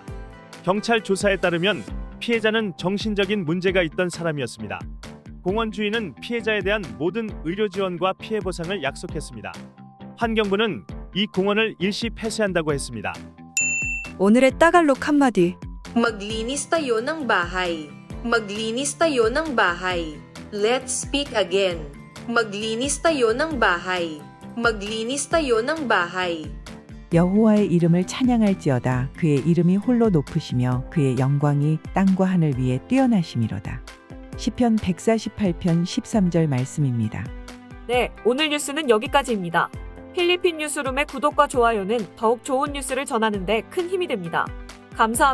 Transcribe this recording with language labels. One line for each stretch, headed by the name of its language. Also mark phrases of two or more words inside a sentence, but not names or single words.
Korean: 경찰 조사에 따르면 피해자는 정신적인 문제가 있던 사람이었습니다. 공원 주인은 피해자에 대한 모든 의료 지원과 피해 보상을 약속했습니다. 환경부는 이 공원을 일시 폐쇄한다고 했습니다. 오늘의 따갈록 한마디.
Filipino: Maglinis tayo ng bahay. Maglinis tayo ng bahay.
English: Let's speak again.
Filipino: Maglinis tayo ng bahay. Maglinis tayo ng bahay.
Korean: 여호와의 이름을 찬양할지어다. 그의 이름이 홀로 높으시며 그의 영광이 땅과 하늘 위에 뛰어나심이로다. 시편 148편 13절 말씀입니다. 네, 오늘 뉴스는 여기까지입니다. 필리핀 뉴스룸의 구독과 좋아요는 더욱 좋은 뉴스를 전하는 데 큰 힘이 됩니다.